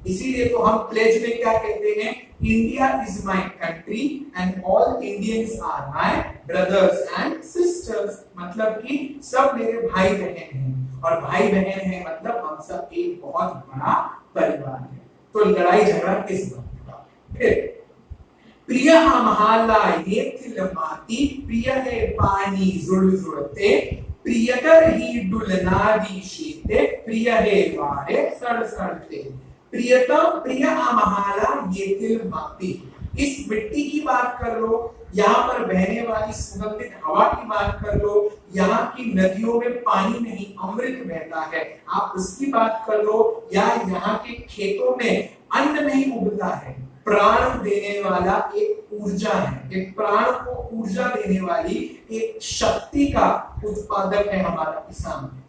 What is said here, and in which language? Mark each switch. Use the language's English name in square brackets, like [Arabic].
[Hindi] इसीलिए तो हम प्लेज में क्या कहते हैं? [English] India is my country and all Indians are my brothers and sisters. [Hindi] मतलब कि सब मेरे भाई बहन हैं, और भाई बहन है मतलब हम सब एक बहुत बड़ा परिवार है। तो लड़ाई झगड़ा किस बात का? [Marathi] फिर प्रिय आम्हाला येथील माती, प्रिय हे पाणी झुळझुळते, प्रियकर ही डुलणारी शेते, प्रिय हे वारे सळसळते। प्रियतम, प्रिय आम्हाला येथील माती, [Hindi] इस मिट्टी की बात कर लो, यहाँ पर बहने वाली सुगंधित हवा की बात कर लो, यहाँ की नदियों में पानी नहीं अमृत बहता है, आप उसकी बात कर लो, या यहाँ के खेतों में अन्न नहीं उगता है, प्राण देने वाला एक ऊर्जा है, एक प्राण को ऊर्जा देने वाली एक शक्ति का उत्पादक है हमारा किसान।